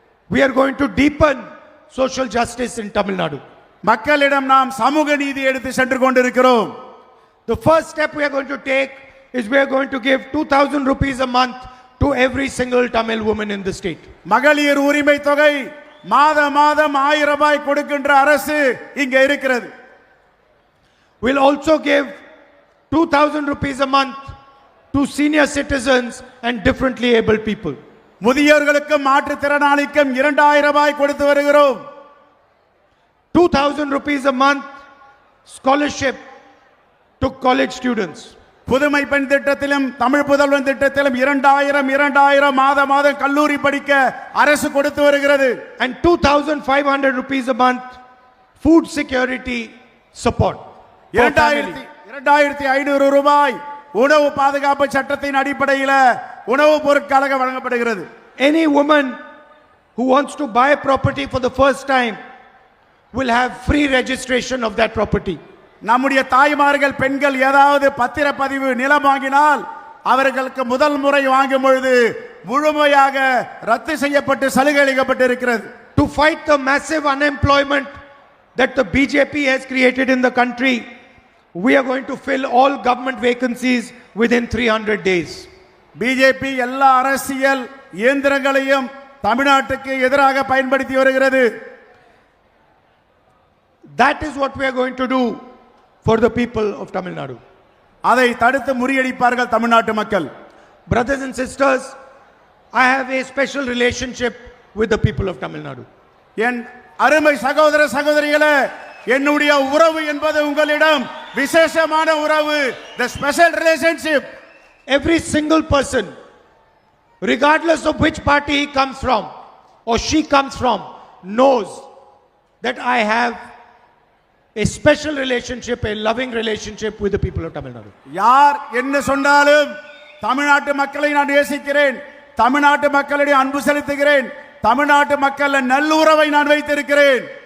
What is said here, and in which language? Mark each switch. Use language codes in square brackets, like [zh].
[en] We are going to deepen social justice in Tamil Nadu. [ta] மக்களிடம் நாம் சமூக நீதி எடுத்து சென்று கொண்டிருக்கிறோம். [en] The first step we are going to take is we are going to give 2,000 rupees a month to every single Tamil woman in the state. [ta] மகளிர் உரிமை தொகை மாதம் 1000 ரூபாய் கொடுக்கின்ற அரசு இங்கே இருக்கிறது. [en] We'll also give 2,000 rupees a month to senior citizens and differently abled people. [ta] முதியோர்களுக்கும் மாற்றுத்திறனாளிக்கும் 2000 ரூபாய் கொடுத்து வருகிறோம். [en] 2,000 rupees a month scholarship to college students. [ta] புதுமை பெண் திட்டத்திலும் தமிழ் புதல்வன் திட்டத்திலும் 2000 மாதம் கல்லூரி படிக்க அரசு கொடுத்து வருகிறது. [en] And 2,500 rupees a month food security support. for family. [ta] 2500 ரூபாய் உணவு பாதுகாப்பு சட்டத்தின் அடிப்படையில் உணவுப் பொருட்களாக வழங்கப்படுகிறது. [en] Any woman who wants to buy a property for the first time will have free registration of that property. [ta] நம்முடைய தாய்மார்கள் பெண்கள் ஏதாவது பத்திரப்பதிவு நிலம் வாங்கினால் அவர்களுக்கு முதல் முறை வாங்கும் பொழுது முழுமையாக ரத்து செய்யப்பட்டு சலுகை அளிக்கப்பட்டிருக்கிறது. [en] To fight the massive unemployment that the BJP has created in the country, we are going to fill all government vacancies within 300 days. [ta] BJP எல்லா அரசியல் இயந்திரங்களையும் தமிழ்நாட்டுக்கு எதிராக பயன்படுத்தி வருகிறது. [en] That is what we are going to do for the people of Tamil Nadu. [ta] அதை தடுத்து முறியடிப்பார்கள் தமிழ்நாட்டு மக்கள். [en] Brothers and sisters, I have a special relationship with the people of Tamil Nadu. [ta] என் அருமை சகோதர சகோதரிகளே, என்னுடைய உறவு என்பது உங்களிடம் விசேஷமான உறவு, [en] the special relationship. Every single person, regardless of which party he comes from or she comes from, knows that I have a special relationship, a loving relationship with the people of Tamil Nadu. [ta] யார் என்ன சொன்னாலும் தமிழ்நாட்டு மக்களை நான் நேசிக்கிறேன், தமிழ்நாட்டு மக்களிடையே அன்பு செலுத்துகிறேன், தமிழ்நாட்டு மக்கள் நல்லுறவை நான் வைத்திருக்கிறேன்.